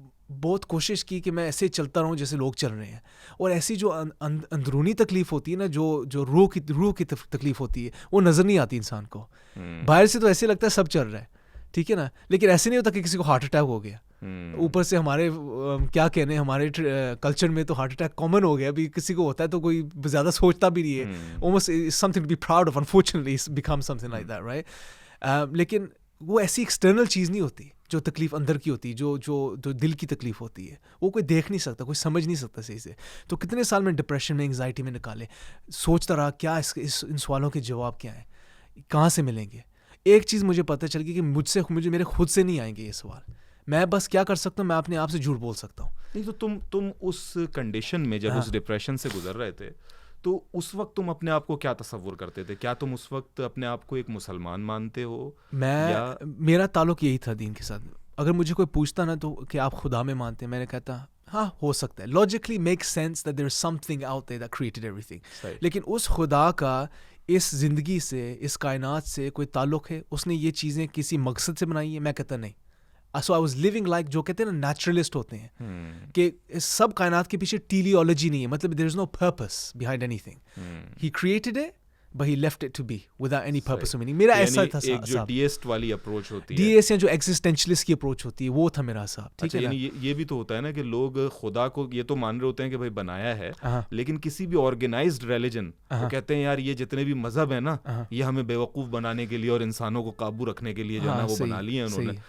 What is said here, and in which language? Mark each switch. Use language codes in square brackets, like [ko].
[ur] بہت کوشش کی کہ میں ایسے چلتا رہوں جیسے لوگ چل رہے ہیں, اور ایسی جو اندرونی تکلیف ہوتی ہے نا, جو روح کی تکلیف ہوتی ہے, وہ نظر نہیں آتی انسان کو. باہر سے تو ایسے لگتا ہے سب چل رہا ہے, ٹھیک ہے نا, لیکن ایسے نہیں ہوتا کہ کسی کو ہارٹ اٹیک ہو گیا. اوپر سے ہمارے کیا کہنے, ہمارے کلچر میں تو ہارٹ اٹیک کامن ہو گیا. ابھی کسی کو ہوتا ہے تو کوئی زیادہ سوچتا بھی نہیں ہے. [en] almost something to be proud of, unfortunately it's become something like that, right? [ur] لیکن وہ ایسی ایکسٹرنل چیز نہیں ہوتی جو تکلیف اندر کی ہوتی ہے, جو دل کی تکلیف ہوتی ہے, وہ کوئی دیکھ نہیں سکتا, کوئی سمجھ نہیں سکتا صحیح سے. تو کتنے سال میں ڈپریشن میں, انگزائٹی میں نکالے, سوچتا رہا کیا ان سوالوں کے جواب کیا ہیں, کہاں سے ملیں گے. ایک چیز مجھے پتہ چل گئی کہ مجھے میرے خود سے نہیں آئیں گے یہ سوال. میں بس کیا کر سکتا ہوں, میں اپنے آپ سے جھوٹ بول سکتا ہوں. نہیں تو تم اس کنڈیشن میں جب اس ڈپریشن سے گزر رہے تھے تو اس وقت تم اپنے آپ کو کیا تصور کرتے تھے؟ کیا تم اس وقت اپنے آپ کو ایک مسلمان مانتے ہو؟ میرا تعلق یہی تھا دین کے ساتھ. اگر مجھے کوئی پوچھتا نا تو کہ آپ خدا میں مانتے ہیں, میں نے کہتا ہاں ہو سکتا ہے, [en] Logically make sense that there is something out there that created everything. [ur] لیکن اس خدا کا اس زندگی سے, اس کائنات سے کوئی تعلق ہے؟ اس نے یہ چیزیں کسی مقصد سے بنائی ہیں؟ میں کہتا نہیں. [en] so I was living like, [ur] جو کہتے ہیں نا نیچرلسٹ ہوتے ہیں, کہ سب کائنات کے پیچھے ٹیلیالوجی نہیں ہے, مطلب [en] There is no purpose behind anything. He created it but he left it to be without any purpose or meaning. [ur] میرا ایسا تھا. ایک جو ڈیسٹ والی اپروچ ہوتی ہے, ڈیسٹ یا جو ایگزسٹینشلسٹ کی اپروچ ہوتی ہے, وہ تھا میرا حساب. ٹھیک ہے, یعنی یہ بھی تو ہوتا ہے نا کہ لوگ خدا کو یہ تو مان رہے ہوتے ہیں کہ بھائی بنایا ہے, لیکن کسی بھی آرگنائزڈ ریلیجن وہ کہتے ہیں یار یہ جتنے بھی مذہب ہیں نا, یہ ہمیں بیوقوف بنانے کے لیے اور انسانوں کو قابو رکھنے کے لیے جو ہے نا وہ بنا لیے ہیں انہوں نے.